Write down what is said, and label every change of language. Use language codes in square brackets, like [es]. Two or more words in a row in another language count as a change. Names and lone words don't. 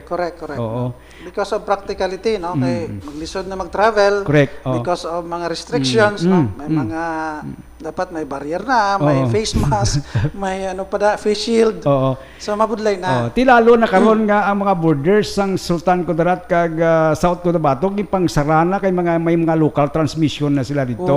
[en] Correct. Because of practicality, [hil] kay maglisod na mag-travel. [en] Correct. Because of [hil] mga restrictions, may mga dapat may barrier na, may [en] face mask, [hil] may [en] face shield. [hil] So mabudlay na. Ti lalo na karon nga ang mga borders sang Sultan Kudarat kag South Cotabato gipang sarana kay may mga [en] local transmission [hil] na sila dito.